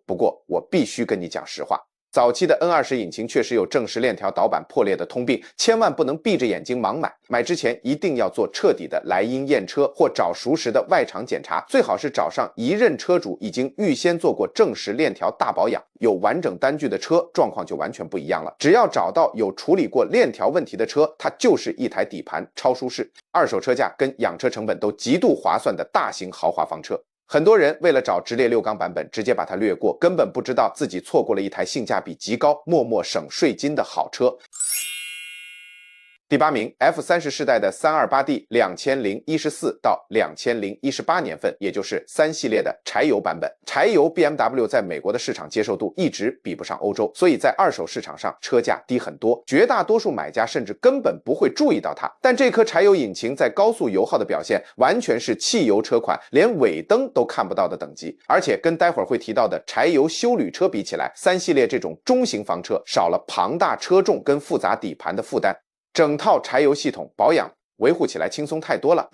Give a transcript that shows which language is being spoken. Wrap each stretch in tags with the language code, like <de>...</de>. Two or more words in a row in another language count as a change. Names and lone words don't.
<zh>不過我必須跟你講實話，早期的 N20 引擎確實有正時鏈條導板破裂的通病，千萬不能閉着眼睛盲買，買之前一定要做徹底的來因驗車或找熟识的外厂檢查，最好是找上一任車主已經預先做過正时鏈條大保養，有完整单據的車狀況就完全不一樣了。只要找到有處理過鏈條問題的車，它就是一台底盤超舒適、二手車價跟養車成本都極度划算的大型豪华房車。很多人为了找直列6缸版本，直接把它略過，根本不知道自己錯過了一台性價比極高、默默省稅金的好車。第8名 F30 世代的 328D 2014到2018年份，也就是3系列的柴油版本。柴油 BMW 在美国的市场接受度一直比不上歐洲，所以在二手市場上車價低很多，絕大多數買家甚至根本不會注意到它。但這顆柴油引擎在高速油耗的表現完全是汽油車款連尾燈都看不到的等級，而且跟待會兒會提到的柴油休旅車比起來，3系列這種中型房車少了龐大車重跟複雜底盤的負擔，整套柴油系統保養維護起來輕鬆太多了。</zh>